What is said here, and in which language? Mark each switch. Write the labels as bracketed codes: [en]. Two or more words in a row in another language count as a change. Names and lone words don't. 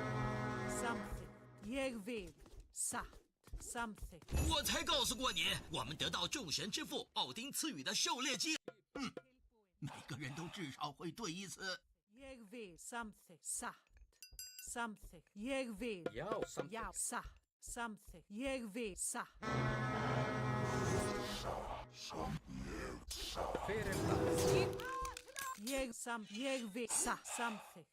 [is] Samþykkt. Ég vil. Satt. Samþykkt. [zh] 我才告诉过你，我们得到众神之父奥丁赐予的狩猎机。每个人都至少会对一次。 [is] Ég vil. Samþykkt. Satt. Samþykkt. Ég vil. Já. Samþykkt. Já. Satt. Samþykkt. Ég vil. Satt. Hver er það? Ég vil. Satt. Samþykkt.